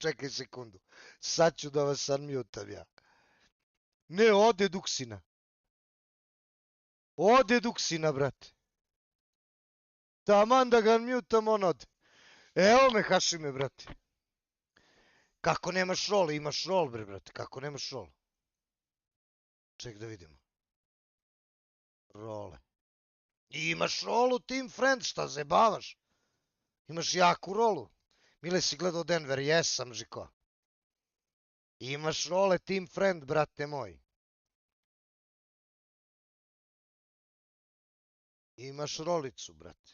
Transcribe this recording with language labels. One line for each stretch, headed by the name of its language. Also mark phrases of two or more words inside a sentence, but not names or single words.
Serbian: Čekaj sekundu. Sad ću da vas unmutam ja. Ne, ode Duksina. Ode Duksina, brate. Taman da ga unmutam, on ode. Evo me, Hašime, brate. Kako nemaš rol? Imaš rol, bre, brate. Kako nemaš rol? Ček da vidimo. Role. Imaš rolu,
English: Team Friend,
Serbian: šta zebavaš? Imaš jaku rolu. Mile, si gledao Denver? Jesam, Žiko. Imaš role,
English: Team Friend,
Serbian: brate moj. Imaš rolicu, brate.